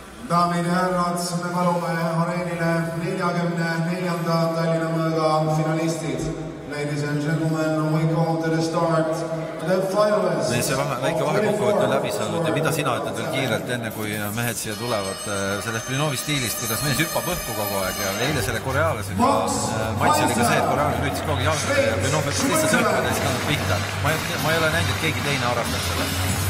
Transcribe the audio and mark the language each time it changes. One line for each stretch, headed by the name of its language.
Estonian: Daamid ja härrad, me palume areenile 44. Tallinna mõõga finalistid.
English: Ladies and gentlemen, we go to the start. The finalists.
Estonian: See väike vahekokkuvõtt on läbi saanud ja mida sina ütled veel kiirelt enne, kui mehed siia tulevad sellest Blinovi stiilist, kuidas mees hüppab õhku kogu aeg ja eile selle koreaalasega matši oli ka see, et koreaalas lüütis kogu jalgade ja Blinov hüppab lihtsalt õhku ja siis kannab pihta. Ma ei ole näinud, et keegi teine harrastab selle.